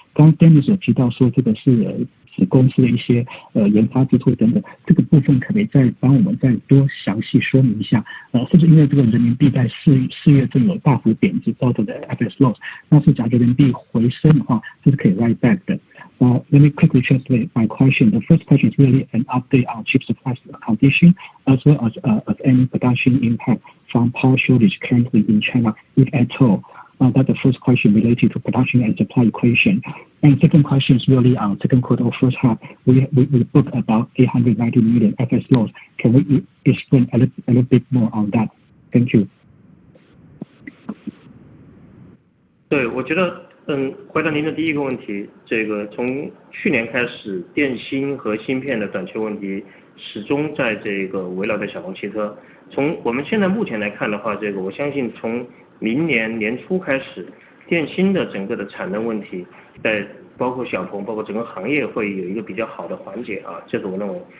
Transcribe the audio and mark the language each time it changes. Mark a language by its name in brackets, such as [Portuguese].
[Chinese] 刚刚 Dennis 有提到说这个是子公司的一些研发支出等等，这个部分可不可以再帮我们再多详细说明一下？是不是因为这个人民币在4月份有大幅贬值造成的 FX loss？那是假如人民币回升的话，这是可以 [English] write back [Chinese] 的。 [English] Let me quickly translate my question. The first question is really an update on chip supply condition, as well as any production impact from power shortage currently in China, if at all. That's the first question related to production and supply equation. And second question is really on second quarter or first half. We booked about 890 million FX loss. Can we explain a little bit more on that? Thank you. [Chinese] 对，我觉得回答您的第一个问题，这个从去年开始，电芯和芯片的短缺问题始终在这个围绕在小鹏汽车。从我们现在目前来看的话，这个我相信从明年年初开始，电芯的整个的产能问题，在包括小鹏，包括整个行业会有一个比较好的缓解啊，这是我认为。